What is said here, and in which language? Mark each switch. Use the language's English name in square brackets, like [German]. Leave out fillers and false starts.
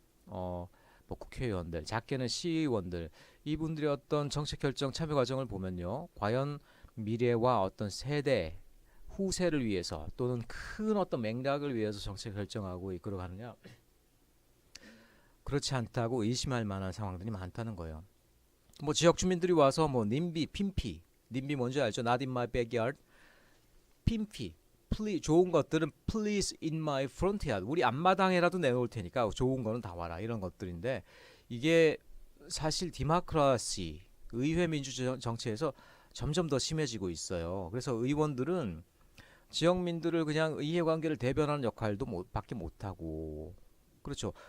[Korean] 뭐 국회의원들, 작게는 시의원들 이분들의 어떤 정책 결정 참여 과정을 보면요, 과연 미래와 어떤 세대 후세를 위해서 또는 큰 어떤 맥락을 위해서 정책 결정하고 이끌어가느냐, 그렇지 않다고 의심할 만한 상황들이 많다는 거예요. 뭐 지역 주민들이 와서 뭐 님비 뭔지 알죠? [English] Not in my backyard. [Korean] 핀피 좋은 것들은 [English] please in my front yard. [Korean] 우리 앞마당에라도 내놓을 테니까 좋은 거는 다 와라. 이런 것들인데 이게 사실 디모크라시 의회 민주 정치에서 점점 더 심해지고 있어요. 그래서 의원들은 지역민들을 그냥 이해관계를 대변하는 역할도 밖에 못하고, 그렇죠.